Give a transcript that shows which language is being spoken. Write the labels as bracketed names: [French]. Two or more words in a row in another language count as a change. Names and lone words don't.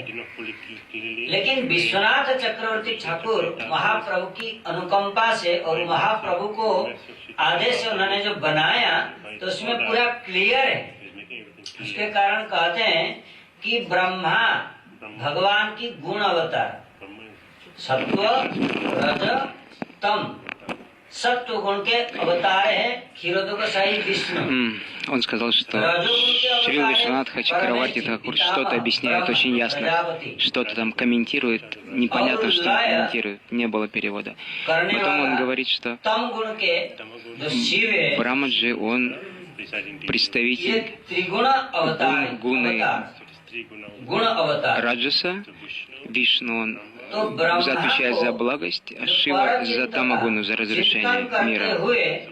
[Hindi] लेकिन विश्वनाथ चक्रवर्ती ठाकुर महाप्रभु की अनुकंपा से और महाप्रभु को आदेश से उन्होंने जो बनाया तो उसमें पूरा क्लियर है। उसके कारण कहते हैं कि ब्रह्मा भगवान की गुण अवतार, सत्व रज तम, सत्व गुण के अवतार है क्षीरोदकशाही विष्णु। [Russian] Он сказал, что Шрила Вишванатха Чакраварти Тхакур что-то объясняет очень ясно, что-то там комментирует, непонятно, что он комментирует, не было перевода. Потом он говорит, что Брамаджи, он представитель гуны Раджаса, Вишну, он отвечает за благость, а Шива за тамагуну, за разрушение мира.